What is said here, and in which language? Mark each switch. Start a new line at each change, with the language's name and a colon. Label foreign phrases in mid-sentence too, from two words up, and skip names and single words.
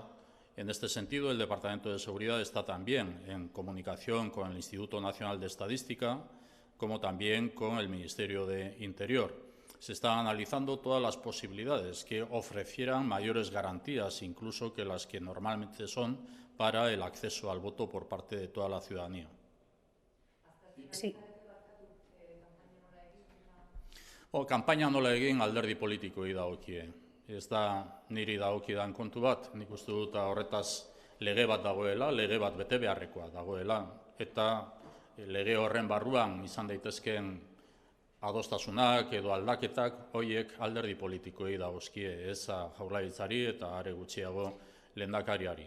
Spanish: En este sentido, el Departamento de Seguridad está también en comunicación con el Instituto Nacional de Estadística, como también con el Ministerio de Interior. Se están analizando todas las posibilidades que ofrecieran mayores garantías, incluso que las que normalmente son para el acceso al voto por parte de toda la ciudadanía. Sí.
Basque: Kanpaina nola egin alderdi politikoei dagokie. Ez da niri dagokidan kontu bat, nik uste dut horretaz lege bat dagoela, lege bat bete beharrekoa dagoela, eta lege horren barruan izan daitezkeen adostasunak edo aldaketak horiek alderdi politikoei dagozkie, ez Jaurlaritzari eta are gutxiago lehendakariari.